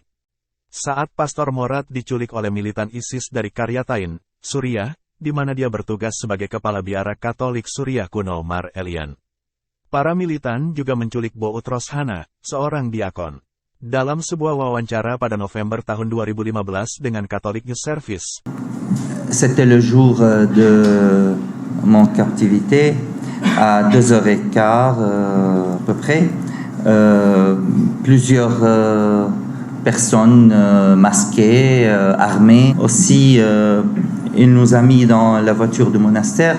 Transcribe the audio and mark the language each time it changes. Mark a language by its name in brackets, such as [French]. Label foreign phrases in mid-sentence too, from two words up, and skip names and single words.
[Indonesian] Saat Pastor Morat diculik oleh militan ISIS dari Karyatain, Suriah, di mana dia bertugas sebagai Kepala Biara Katolik Suriah kuno Mar Elian. Para militan juga menculik Boutros Hana, seorang diakon. Dalam sebuah wawancara pada November tahun 2015 dengan Catholic News Service. [French] C'était le jour de mon captivité à 2h15 à peu près. Plusieurs personnes masquées, armées. Aussi, il nous a mis dans la voiture du monastère.